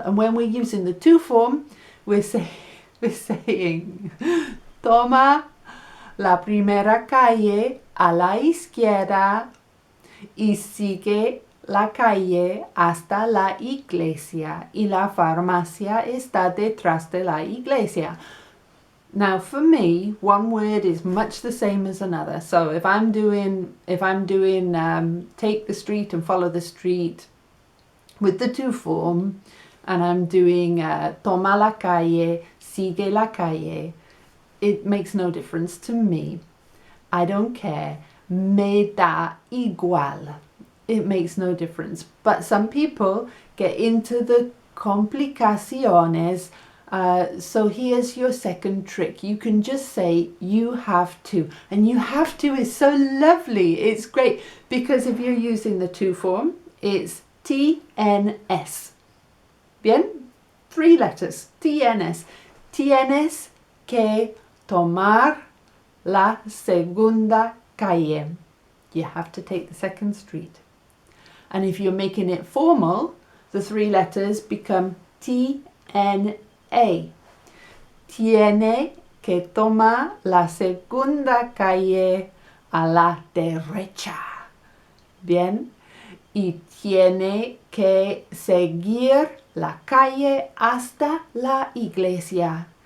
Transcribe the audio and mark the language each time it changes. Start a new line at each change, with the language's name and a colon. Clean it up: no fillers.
English: And when we're using the to form, we're saying
Spanish: toma la primera calle a la izquierda y sigue la calle hasta la iglesia y la farmacia está detrás de la iglesia.
English: Now for me, one word is much the same as another. So if I'm doing take the street and follow the street with the to form, and I'm doing
Spanish: toma la calle, sigue la calle,
English: it makes no difference to me. I don't care.
Spanish: Me da igual.
English: It makes no difference. But some people get into the complicaciones. So here's your second trick. You can just say you have to. And you have to is so lovely. It's great because if you're using the to form, it's TNS. Bien? 3 letters. TNS.
Spanish: Tienes que tomar la segunda calle.
English: You have to take the second street. And if you're making it formal, the 3 letters become TNA.
Spanish: Tiene que tomar la segunda calle a la derecha. Bien. Y tiene que seguir la calle hasta la iglesia.